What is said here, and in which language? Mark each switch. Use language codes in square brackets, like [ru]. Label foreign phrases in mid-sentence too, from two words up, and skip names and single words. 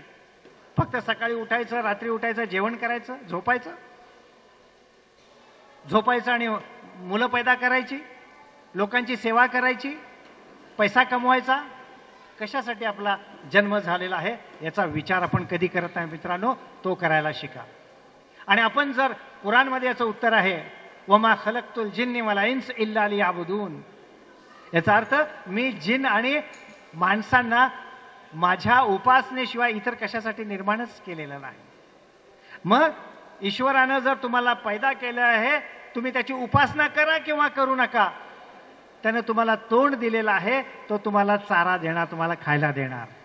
[mr] फक्त सकाळी उठायचं, रात्री उठायचं, जेवण करायचं, झोपायचं आणि मुलं पैदा करायची, लोकांची सेवा करायची, पैसा कमवायचा. कशासाठी आपला जन्म झालेला आहे याचा विचार आपण कधी करत नाही मित्रांनो. तो करायला शिका. आणि आपण जर कुराणमध्ये याचं उत्तर आहे [ar] وما خلقت الجن والإنس إلا ليعبدون, [mr] याचा अर्थ मी जिन आणि माणसांना माझ्या उपासनेशिवाय इतर कशासाठी निर्माणच केलेलं नाही. मग ईश्वरानं जर तुम्हाला पैदा केलं आहे, तुम्ही त्याची उपासना करा किंवा करू नका, त्यानं तुम्हाला तोंड दिलेलं आहे, तो तुम्हाला चारा देणार, तुम्हाला खायला देणार.